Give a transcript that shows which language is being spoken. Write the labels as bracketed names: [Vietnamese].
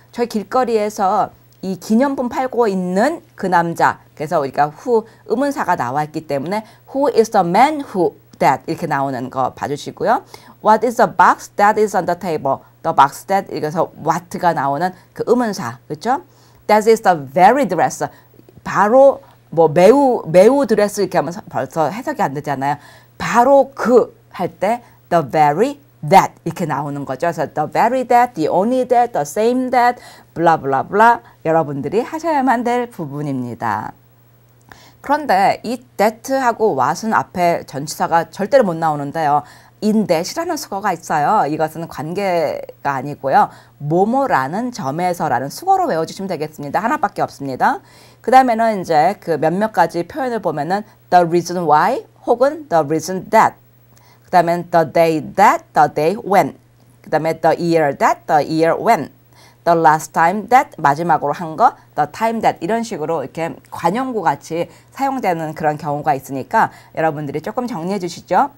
[Korean] 저희 길거리에서 이 기념품 팔고 있는 그 남자. 그래서 우리가 who 의문사가 나와 있기 때문에 [English] who is the man who that [Korean] 이렇게 나오는 거 봐주시고요. [English] What is the box that is on the table? The box that [Korean] 이래서 what가 나오는 그 의문사. 그렇죠? [English] That is the very dress. [Korean] 바로 뭐 매우 드레스 이렇게 하면 벌써 해석이 안 되잖아요. 바로 그 할 때 [English] the very that [Korean] 이렇게 나오는 거죠. 그래서 [English] the very that, the only that, the same that, [Korean] 블라블라블라 여러분들이 하셔야만 될 부분입니다. 그런데 이 that하고 what은 앞에 전치사가 절대로 못 나오는데요. in that이라는 수거가 있어요. 이것은 관계가 아니고요. 뭐뭐라는 점에서라는 수거로 외워주시면 되겠습니다. 하나밖에 없습니다. 그 다음에는 이제 그 몇몇 가지 표현을 보면은 [English] the reason why [Korean] 혹은 [English] the reason that [Korean] 그 다음에 [English] the day that, the day when [Korean] 그 다음에 [English] the year that, the year when the last time that [Korean] 마지막으로 한 거 [English] the time that [Korean] 이런 식으로 이렇게 관용구 같이 사용되는 그런 경우가 있으니까 여러분들이 조금 정리해 주시죠.